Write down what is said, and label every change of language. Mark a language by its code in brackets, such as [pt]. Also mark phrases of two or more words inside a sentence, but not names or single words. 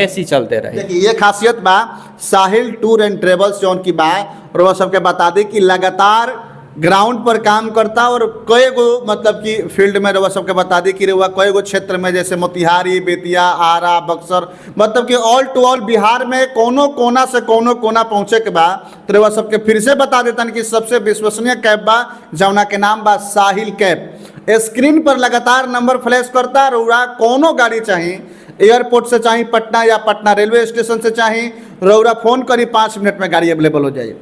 [bho] एसी चलते रहे। देखिए ये खासियत बा साहिल टूर एंड ट्रेवल्स जौन की बा, और वह सबके बता दे कि लगातार ग्राउंड पर काम करता और कई गो मतलब कि फील्ड में रउआ सबके बता दी कि रउआ कई गो क्षेत्र में जैसे मोतिहारी, बेतिया, आरा, बक्सर, मतलब कि [en] all to all [bho] बिहार में कोनो कोना से कोनो कोना पहुँचे के बा। तो रउआ सबके फिर से बता देता कि सबसे विश्वसनीय कैब बा जौना के नाम बा साहिल कैब। स्क्रीन पर लगातार [en] number flash [bho] करता, रउआ कोनो गाड़ी चाहिए, एयरपोर्ट से चाहिए पटना या पटना रेलवे स्टेशन से चाहिए, रउरा फोन करी 5 मिनट में गाड़ी अवेलेबल हो जाए।